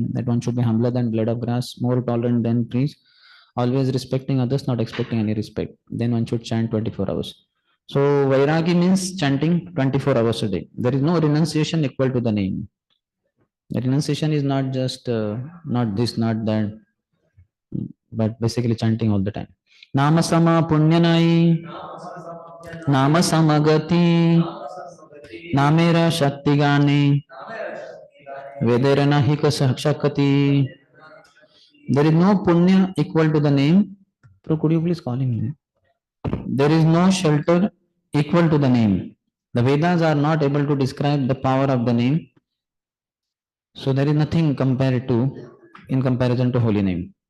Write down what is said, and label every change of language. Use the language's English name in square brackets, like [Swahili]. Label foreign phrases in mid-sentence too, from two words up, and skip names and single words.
[English] That one should be humbler than blade of grass, more tolerant than trees, always respecting others, not expecting any respect. Then one should chant 24 hours. So Vairagi means chanting 24 hours a day. There is no renunciation equal to the name. The renunciation is not just not this, not that, but basically chanting all the time. [Bangla] নাম সম পুণ্য নাই, নাম সম গতি, নামের শক্তি গণি, বেদের নাহি শকতি. [English] There is no punya equal to the name. So could you please call him? There is no shelter equal to the name. The Vedas are not able to describe the power of the name. So there is nothing compared to, in comparison to holy name.